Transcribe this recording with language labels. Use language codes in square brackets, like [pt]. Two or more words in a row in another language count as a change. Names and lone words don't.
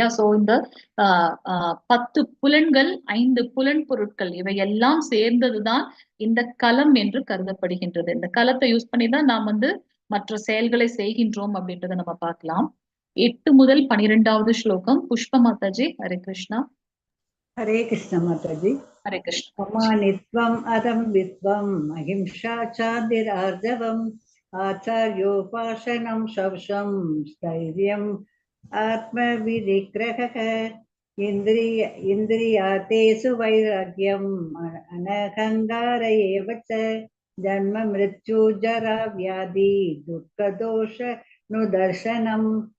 [ta] சோ இந்த 10 புலன்கள், 5 புலன் பொருட்கள் இவையெல்லாம் சேர்ந்ததுதான் இந்த களம் என்று கருதப்படுகின்றது. இந்த களத்தை யூஸ் பண்ணி தான் நாம் வந்து மற்ற செயல்களை செய்கின்றோம் அப்படின்றத நம்ம பார்க்கலாம். 8 முதல் 12வது ஸ்லோகம். புஷ்ப மாதாஜி. [sa] हरे कृष्णा. [hi] हरे कृष्ण माता जी। [sa] हरे कृष्णा. अमानित्वम् अदं वित्वम् अहिंसा चादिरार्जवम् आचार्योपासनं शौचं स्थैर्यम् आत्मविनिग्रहः इन्द्रियातेषु वैराग्यम् अनहङ्कार एव च जन्म मृत्यु जरा व्याधि दुःखदोष नुदर्शनम्